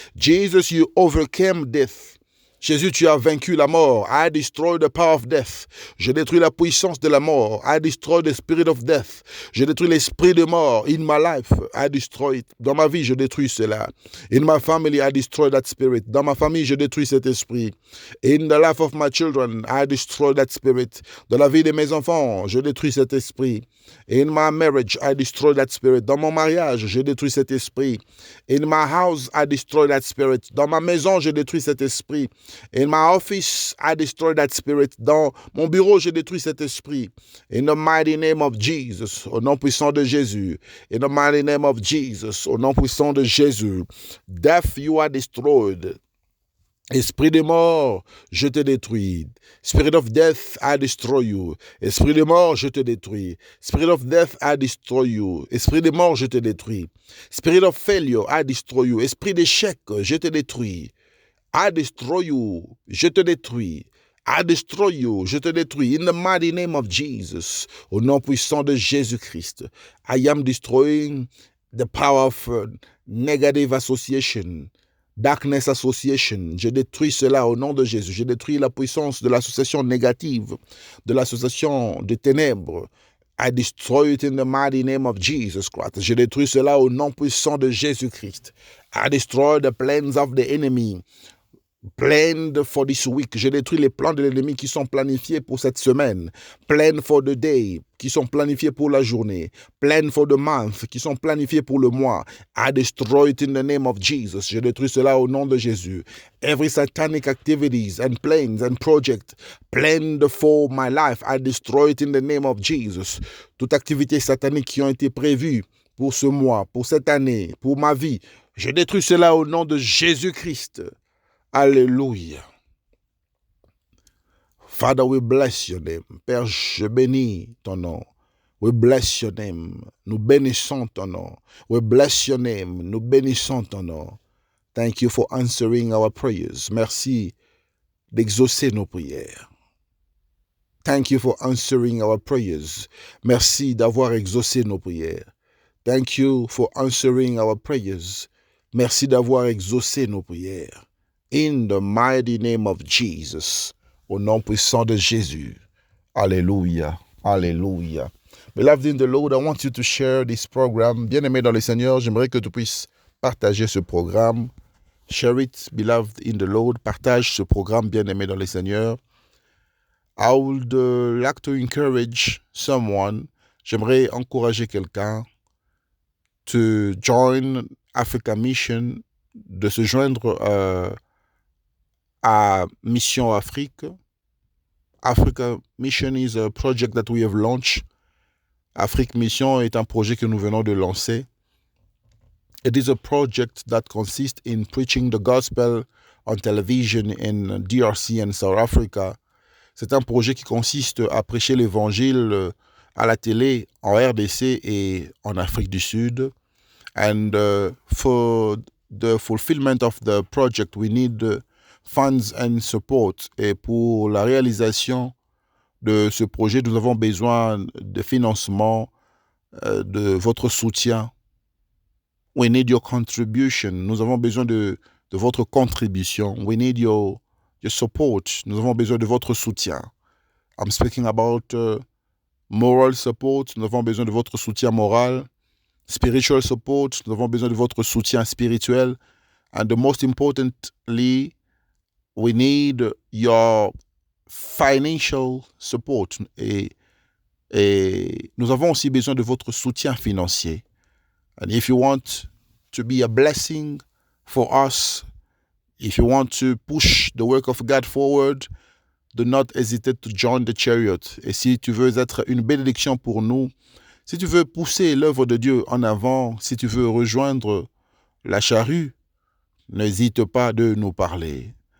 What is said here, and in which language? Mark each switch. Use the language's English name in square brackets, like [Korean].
[English] Jesus, you overcame death. [French] Jésus, tu as vaincu la mort. [English] I destroy the power of death. [French] Je détruis la puissance de la mort. [English] I destroy the spirit of death. [French] Je détruis l'esprit de mort. [English] In my life, I destroy it. [French] Dans ma vie, je détruis cela. [English] In my family, I destroy that spirit. [French] Dans ma famille, je détruis cet esprit. [English] In the life of my children, I destroy that spirit. [French] Dans la vie de mes enfants, je détruis cet esprit. [English] In my marriage, I destroy that spirit. [French] Dans mon mariage, je détruis cet esprit. [English] In my house, I destroy that spirit. [French] Dans ma maison, je détruis cet esprit. [English] In my office, I destroy that spirit. [French] Dans mon bureau, je détruis cet esprit. [English] In the mighty name of Jesus, [French] au nom puissant de Jésus. [English] In the mighty name of Jesus, [French] au nom puissant de Jésus. [English] Death, you are destroyed. [French] Esprit de mort, je te détruis. [English] Spirit of death, I destroy you. [French] Esprit de mort, je te détruis. [English] Spirit of death, I destroy you. [French] Esprit de mort, je te détruis. [English] Spirit of failure, I destroy you. [French] Esprit d'échec, je te détruis. [English] I destroy you. [French] Je te détruis. [English] I destroy you. Je te détruis. In the mighty name of Jesus. [French] Au nom puissant de Jésus-Christ. [English] I am destroying the power of negative association. Darkness Association, [French] je détruis cela au nom de Jésus. Je détruis la puissance de l'association négative, de l'association de ténèbres. [English] I destroy it in the mighty name of Jesus Christ. [French] Je détruis cela au nom puissant de Jésus-Christ. [English] I destroy the plans of the enemy. Planned for this week. [French] Je détruis les plans de l'ennemi qui sont planifiés pour cette semaine. [English] Plan for the day, [French] qui sont planifiés pour la journée. [English] Plan for the month, [French] qui sont planifiés pour le mois. [English] I destroy it in the name of Jesus. [French] Je détruis cela au nom de Jésus. [English] Every satanic activities and plans and project planned for my life, I destroy it in the name of Jesus. [French] Toute activité satanique qui ont été prévues pour ce mois, pour cette année, pour ma vie, je détruis cela au nom de Jésus-Christ. Alléluia. [English] Father, we bless your name. [French] Père, je bénis ton nom. [English] We bless your name. [French] Nous bénissons ton nom. [English] We bless your name. [French] Nous bénissons ton nom. [English] Thank you for answering our prayers. [French] Merci d'exaucer nos prières. [English] Thank you for answering our prayers. [French] Merci d'avoir exaucé nos prières. [English] Thank you for answering our prayers. [French] Merci d'avoir exaucé nos prières. [English] In the mighty name of Jesus. [French] Au nom puissant de Jésus. Alléluia. Alléluia. [English] Beloved in the Lord, I want you to share this program. [French] Bien-aimé dans le Seigneur, j'aimerais que tu puisses partager ce programme. [English] Share it, beloved in the Lord. [French] Partage ce programme, bien-aimé dans le Seigneur. [English] I would like to encourage someone. [French] J'aimerais encourager quelqu'un [English] to join Africa Mission, [French] de se joindre à Mission Afrique. [English] Africa Mission is a project that we have launched. [French] Afrique Mission est un projet que nous venons de lancer. [English] It is a project that consists in preaching the gospel on television in DRC and South Africa. [French] C'est un projet qui consiste à prêcher l'évangile à la télé en RDC et en Afrique du Sud. [English] And for the fulfillment of the project, we need funds and support. [French] Et pour la réalisation de ce projet, nous avons besoin de financement, de votre soutien. [English] We need your contribution. [French] Nous avons besoin de votre contribution. [English] We need your support. [French] Nous avons besoin de votre soutien. [English] I'm speaking about moral support. [French] Nous avons besoin de votre soutien moral. [English] Spiritual support. [French] Nous avons besoin de votre soutien spirituel. [English] And the most importantly, we need your financial support. [French] Et nous avons aussi besoin de votre soutien financier. [English] And if you want to be a blessing for us, if you want to push the work of God forward, do not hesitate to join the chariot. [French] Et si tu veux être une bénédiction pour nous, si tu veux pousser l'œuvre de Dieu en avant, si tu veux rejoindre la charrue, n'hésite pas de nous parler.